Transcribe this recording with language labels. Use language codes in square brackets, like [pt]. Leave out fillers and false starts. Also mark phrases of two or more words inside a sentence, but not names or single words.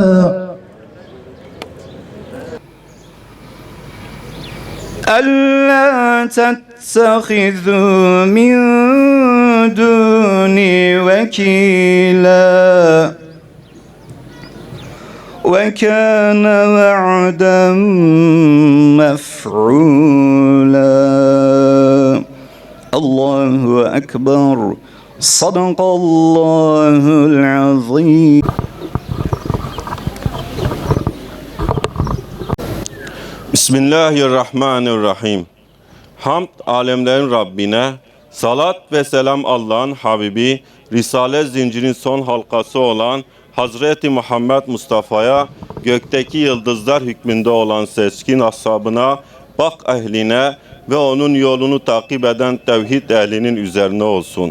[ar] ألا تتخذوا من دوني وكيلا وكان وعدا مفعولا. الله أكبر. صدق الله العظيم. بسم الله الرحمن الرحيم. [tr] Hamd alemlerin Rabbine, salat ve selam Allah'ın Habibi, Risale zincirinin son halkası olan Hazreti Muhammed Mustafa'ya, gökteki yıldızlar hükmünde olan seçkin ashabına, bak ehline ve onun yolunu takip eden tevhid ehlinin üzerine olsun.